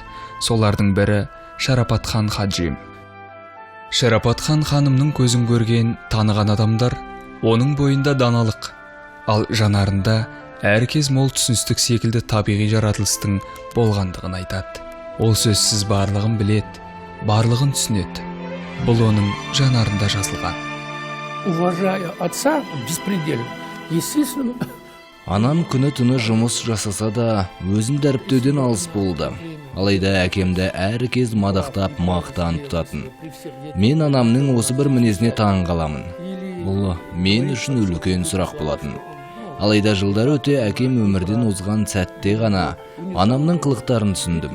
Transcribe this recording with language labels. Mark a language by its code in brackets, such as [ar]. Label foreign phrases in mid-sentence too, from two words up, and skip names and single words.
[kk] Солардың бірі Шарапатхан Хаджим. Шарапатхан ханымның көзін көрген, таныған адамдар оның бойында даналық, ал жанарында әркез мол түсіністік секілді табиғи жаратылыстың болғандығын айтады. Ол сөзсіз барлығын біледі, барлығын түсінеді. Бұл оның жанарында жазылған. [ru] Уважая отца беспредельно, естественно. [kk] Анам күні-түні жұмыс жасаса да, өзін дәріптеуден алыс болды. Алайда әкемді әркез мадақтап мақтан тұтатын. Мен анамның осы бір мінезіне таң қаламын. Бұл мен үшін үлкен сұрақ болатын. Алайда жылдар өте әкем өмірден озған сәтте ғана анамның қылықтарын түсіндім.